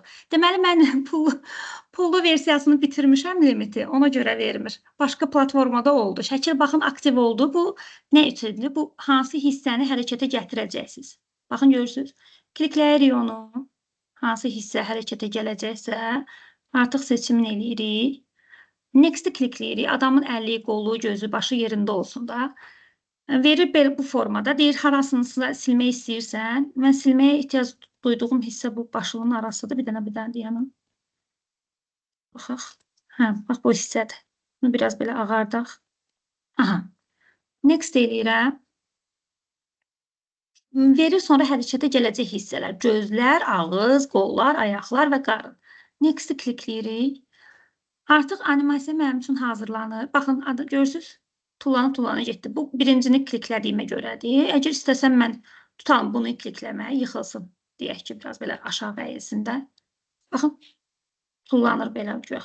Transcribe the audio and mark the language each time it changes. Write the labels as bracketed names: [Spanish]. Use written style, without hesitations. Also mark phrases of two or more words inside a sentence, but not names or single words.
[Azerbaijani] Deməli mən pullu versiyasını bitirmişəm limiti, ona görə vermir. Başqa platformada oldu. Şəkil baxın aktiv oldu. Bu nə üçündür? Bu hansı hissəni hərəkətə gətirəcəksiniz? Baxın görürsünüz. Klikləyirik onu. Hansı hissə hərəkətə gələcəksə, artıq seçimin eləyirik. Next-i klikləyirik. Adamın əli, qolu, gözü, başı yerində olsun da. Verir belə bu formada. Deyir, harasını silmək istəyirsən. Mən silməyə ehtiyac duyduğum hissə bu başlığın arasıdır. Bir dənə deyənim. Baxaq. Hə, bax bu hissədir. Bunu biraz belə ağardaq. Aha. Next eləyirəm. Verir sonra hərəkətə gələcək hissələr. Gözlər, ağız, qollar, ayaqlar və qarın. Next-i klikləyirik. Artıq animasiya mənim üçün hazırlanır. Baxın, görürsünüz, tullanıb getdi. Bu birincini kliklədiyimə görədir. Əgər istəsəm mən tutalım bunu klikləməyə, yıxılsın. Deyək ki, biraz belə aşağı əyilsin də. Baxın, tullanır belə gör.